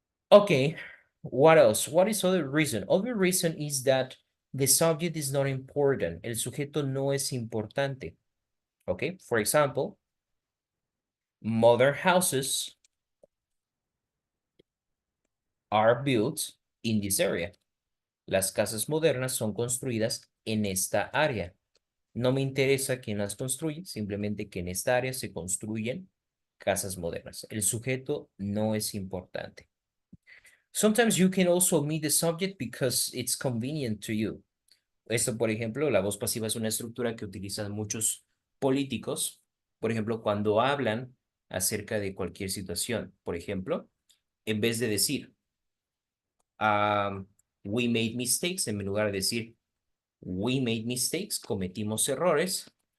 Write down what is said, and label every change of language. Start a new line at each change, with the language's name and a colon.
English: Okay, what else? What is other reason? Other reason is that the subject is not important.
Spanish: El sujeto no es importante.
English: Okay, for example, modern houses are built in this area.
Spanish: Las casas modernas son construidas en esta área. No me interesa quién las construye, simplemente que en esta área se construyen casas modernas. El sujeto no es importante.
English: Sometimes you can also omit the subject because it's convenient to you.
Spanish: Esto, por ejemplo, la voz pasiva es una estructura que utilizan muchos políticos, por ejemplo, cuando hablan acerca de cualquier situación. Por ejemplo, en vez de decir,
English: we made mistakes,
Spanish: en lugar de decir, we made mistakes, cometimos errores.